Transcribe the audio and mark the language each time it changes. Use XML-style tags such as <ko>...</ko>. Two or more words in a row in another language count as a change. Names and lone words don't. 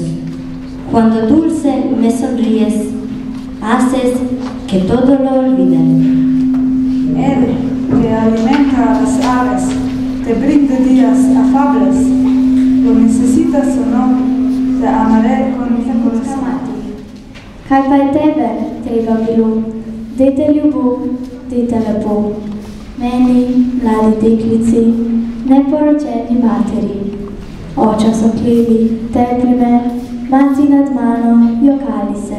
<es>Cuando dulce me sonríes, haces que todo lo olviden. Él, que alimenta a las aves, te brinda días afables. Lo necesitas o no, te amaré con mi corazón.</es> <sl>Kaj pa je tebe treba bilo? Dejte ljubo, dejte lepo. Meni, mladi deklici, neporočeni materi. Oča so klevi, tepli me, mati nad mano, jokali se.</sl>